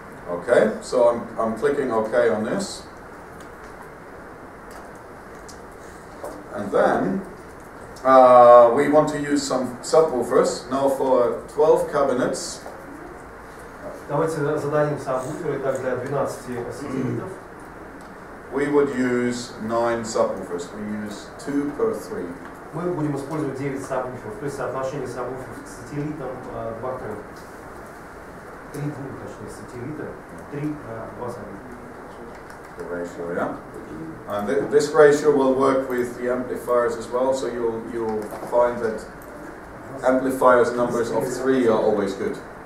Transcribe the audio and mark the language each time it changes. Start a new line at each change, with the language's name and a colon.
English: Okay, so I'm clicking OK on this. And then we want to use some subwoofers. Now for 12 cabinets.
Russian: Давайте зададим сабвуферы, так для 12 сателлитов.
English: We would use 9 subwoofers. We use 2 per 3.
Russian: Мы будем использовать 9 сабвуферов, то есть соотношение сабвуферов к сателлитам 2 к 3. 3 двух, точнее, сателлита, 3 2 сателлита.
English: The ratio, yeah. And this ratio will work with the amplifiers as well. So you'll find that amplifiers numbers of 3 are always good.